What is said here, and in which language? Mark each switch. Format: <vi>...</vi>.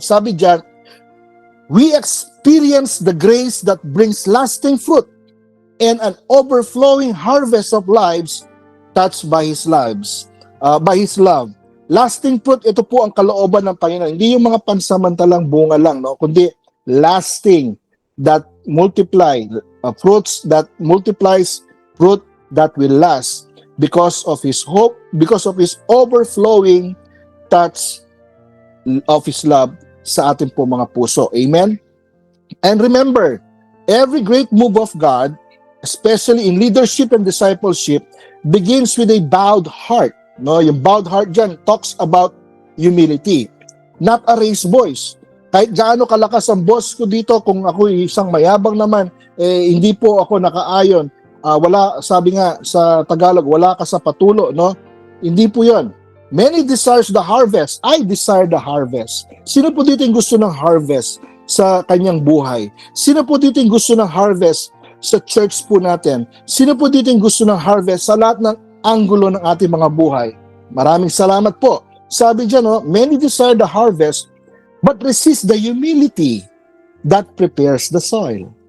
<tl>Sabi diyan,</tl> <en>we experience the grace that brings lasting fruit and an overflowing harvest of lives touched by His His love. Lasting fruit,</en> <tl>ito po ang kalooban ng Panginoon. Hindi yung mga pansamantalang bunga lang, no? Kundi</tl> <en>lasting, that multiply, fruits that multiplies, fruit that will last because of His hope, because of His overflowing touch of His love</en> <tl>sa ating po mga puso.</tl> <en>Amen? And remember, every great move of God, especially in leadership and discipleship, begins with a bowed heart. No, yung bowed heart dyan talks about humility, not a raised voice.</en> <tl>Kahit gaano kalakas ang boss ko dito, kung ako isang mayabang naman, hindi po ako nakaayon. Wala, sabi nga sa Tagalog, wala ka sa patulo, no? Hindi po yon.</tl> <en>Many desires the harvest. I desire the harvest.</en> <tl>Sino po dito yung gusto ng harvest sa kanyang buhay? Sino po dito yung gusto ng harvest sa church po natin? Sino po dito yung gusto ng harvest sa lahat ng anggulo ng ating mga buhay? Maraming salamat po. Sabi dyan, no,</tl> <en>many desire the harvest, but resist the humility that prepares the soil.</en>